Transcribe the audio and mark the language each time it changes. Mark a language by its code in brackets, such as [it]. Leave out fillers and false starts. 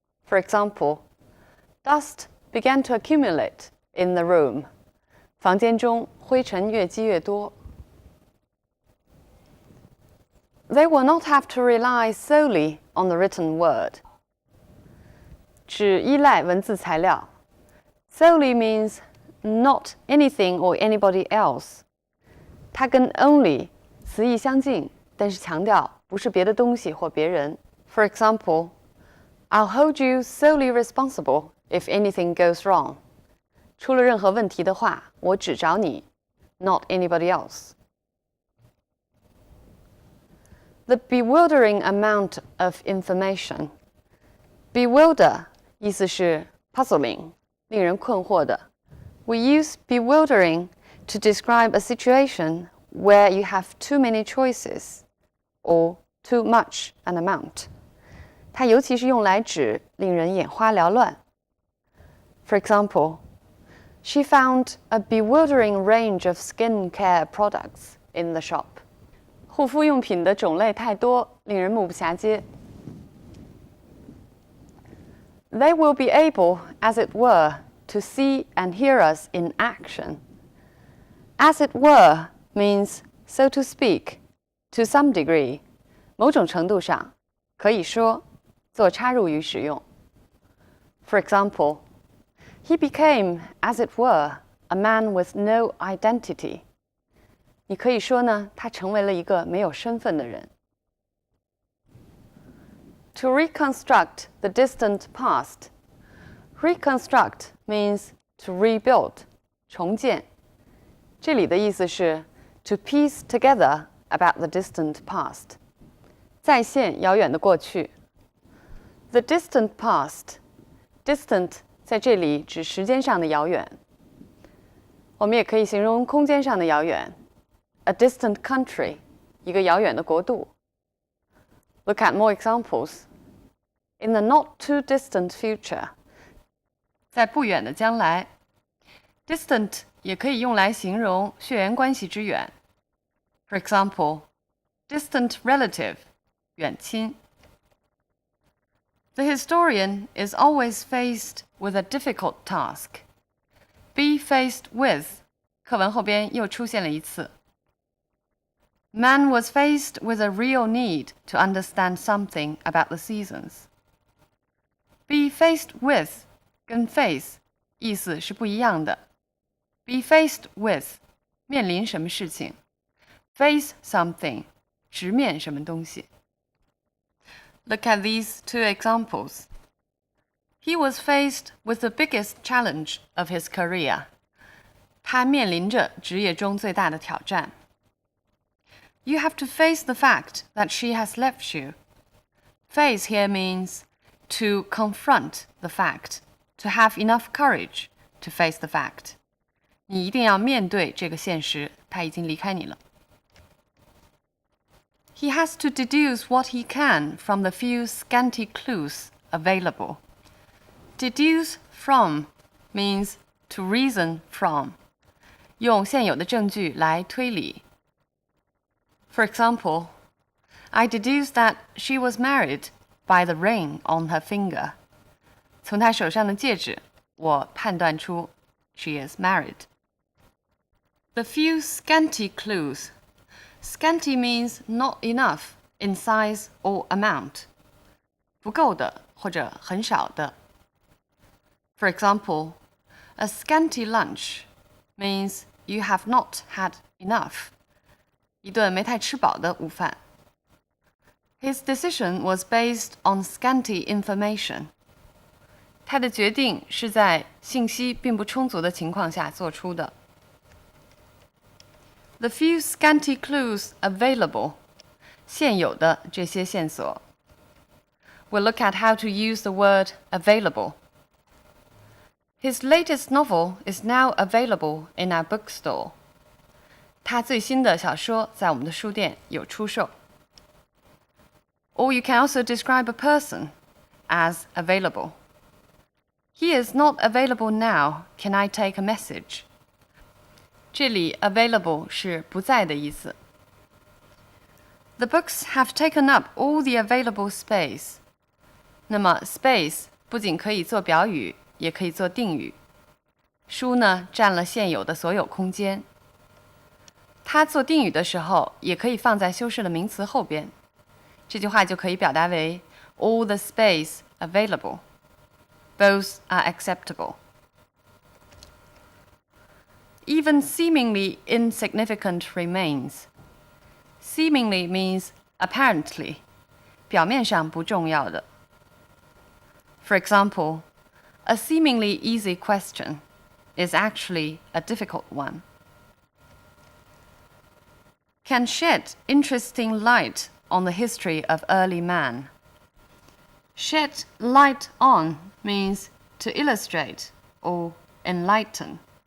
[en] For example, dust began to accumulate in the room. [zh] 房间中灰尘越积越多。 [en] They will not have to rely solely on the written word. [zh] 只依赖文字材料。 [en] Solely means not anything or anybody else. [zh] 它跟 only 词义相近，但是强调不是别的东西或别人。 [en] For example, I'll hold you solely responsible if anything goes wrong. [zh] 出了任何问题的话，我只找你 ， [en] not anybody else. The bewildering amount of information. Bewilder [zh] 意思是 [en] puzzling， [zh] 令人困惑的。 [en] We use bewildering to describe a situation where you have too many choices or too much an amount. [zh] 它尤其是用来指令人眼花缭乱。 [en] For example, she found a bewildering range of skincare products in the shop. [zh] 护肤用品的种类太多，令人目不暇接。 [en] They will be able, as it were, to see and hear us in action. As it were means, so to speak, to some degree. [zh] 某种程度上，可以说，做插入语使用。 [en] For example, he became, as it were, a man with no identity. [zh] 你可以说呢，他成为了一个没有身份的人。 [en] To reconstruct the distant past. Reconstruct means to rebuild, [zh] 重建。这里的意思是 [en] to piece together about the distant past. [zh] 再现遥远的过去。 [en] The distant past. [zh] Distant 在这里指时间上的遥远。我们也可以形容空间上的遥远。 [en] A distant country, [zh] 一个遥远的国度。 [en] Look at more examples. In the not too distant future. [zh] 在不远的将来。 Distant 也可以用来形容血缘关系之远。 [en] For example, distant relative, [zh] 远亲。 [en] The historian is always faced with a difficult task. Be faced with, [zh] 课文后边又出现了一次。 [en] Man was faced with a real need to understand something about the seasons. [zh] Be faced with 跟 face 意思是不一样的。 [en] Be faced with [zh] 面临什么事情 ， [en] face something [zh] 直面什么东西。 [en] Look at these two examples. He was faced with the biggest challenge of his career. [zh] 他面临着职业中最大的挑战。 [en] You have to face the fact that she has left you. Face here means to confront the fact, to have enough courage to face the fact. [zh] 你一定要面对这个现实，她已经离开你了。 [en] He has to deduce what he can from the few scanty clues available. Deduce from means to reason from. [zh] 用现有的证据来推理。 [en] For example, I deduce that she was married by the ring on her finger. [zh] 从她手上的戒指，我判断出 [en] she is married. The few scanty clues. Scanty means not enough in size or amount. [zh] 不够的或者很少的。 [en] For example, a scanty lunch means you have not had enough. [zh] 一顿没太吃饱的午饭。 [en] His decision was based on scanty information. [zh] 他的决定是在信息并不充足的情况下做出的。 [en] The few scanty clues available. [zh] 现有的这些线索。 [en] We'll look at how to use the word available. His latest novel is now available in our bookstore. [zh] 他最新的小说在我们的书店有出售。 [en] Or you can also describe a person as available. He is not available now. Can I take a message? [zh] 这里 available 是不在的意思。 [en] The books have taken up all the available space. [zh] 那么 space 不仅可以做表语，也可以做定语。书呢，占了现有的所有空间。它做定语的时候，也可以放在修饰的名词后边。这句话就可以表达为 [en] all the space available. Both are acceptable. Even seemingly insignificant remains. Seemingly means apparently, [zh] 表面上不重要的。 [en] For example, a seemingly easy question is actually a difficult one. Can shed interesting light on the history of early man. Shed light on means to illustrate or enlighten.